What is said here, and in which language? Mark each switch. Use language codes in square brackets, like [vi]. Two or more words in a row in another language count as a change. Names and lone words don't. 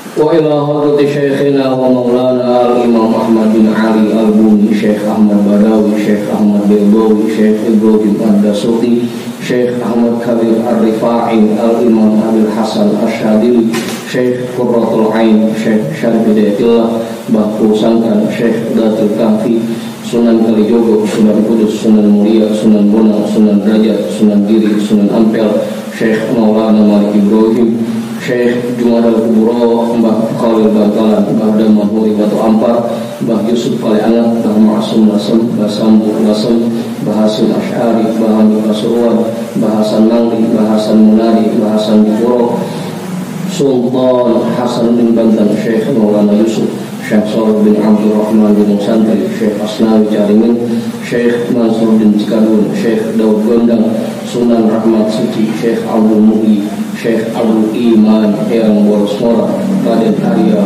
[ar] وإلى حضرة شيخنا ومولانا الإمام أحمد بن علي البوني شيخ أحمد بداوي شيخ أحمد بيضاوي شيخ إبراهيم الدسوقي شيخ أحمد كبير الرفاعي الإمام أبي الحسن الشاذلي شيخ قرة العين شيخ Syarif Hidayatullah Bahu Sangkan Syekh Datul Kahfi Sunan Kalijogo Sunan Kudus Sunan Muria Sunan Bonang Sunan Derajat Sunan Giri Sunan Ampel Syekh Maulana Malik Ibrahim Syekh Jumadal Kuburo Mbah Khalil Bantalan Mbah Damah Huri Batu Ampar Mbah Yusuf Kaliangat Mbah Ma'asum Lasem Mbah Sambu Lasem Mbah Hasim Asy'ari Mbah Hamid Pasuruan Mbah Hasan Nangli Mbah Hasan Munadi Mbah Hasan Dipuro Sultan Hasan bin Bantan Syekh Maulana Yusuf Syekh Shalih bin Abdul Rahman bin Santri Syekh Asnawi Caringin Syekh Mansur bin Cikadun Syekh Daud Gondang Sunan Rahmat Suci Syekh Abdul Muhi Syekh Abdul Iman Eyang Borosmora Raden Arya